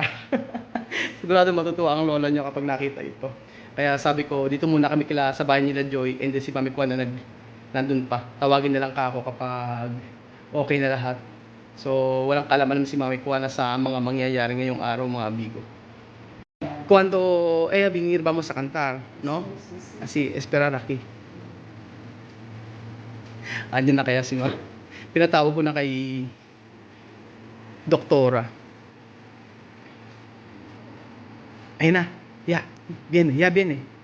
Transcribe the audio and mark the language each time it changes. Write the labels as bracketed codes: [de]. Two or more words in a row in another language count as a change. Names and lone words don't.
[tl] Sigurado matutuwa ang lola niya kapag nakita ito. Kaya sabi ko, dito muna kami sa bahay nila Joy, [en] and then [tl] si Mami Kuana nandun pa. Tawagin na lang ako kapag okay na lahat. So, walang kalaman naman si Mami Kuana sa mga mangyayari ngayong araw, mga amigo. [es] Cuando venir vamos a cantar, ¿no? Así, esperar aquí. [tl] Andiyan na kaya si Ma. Pinatawag ko na kay Doktora. Ayun na. [es] Ya, viene.